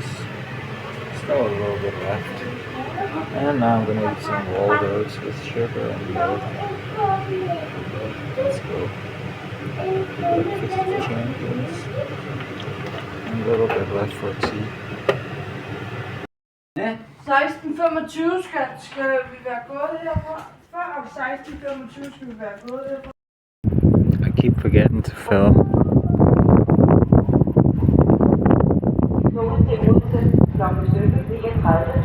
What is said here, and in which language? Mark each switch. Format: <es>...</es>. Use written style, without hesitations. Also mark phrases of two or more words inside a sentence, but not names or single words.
<en>Still a little bit left. And now I'm gonna eat some rolled oats with sugar and milk. Let's go. Breakfast for champions. And a little bit left for tea.</en> <da>16:25 skal vi være gået herfra. Før 16:25 skal vi være gået herfra.</da> <en>I keep forgetting to film.</en> <da>Toget til Odense kl. 17:39.</da>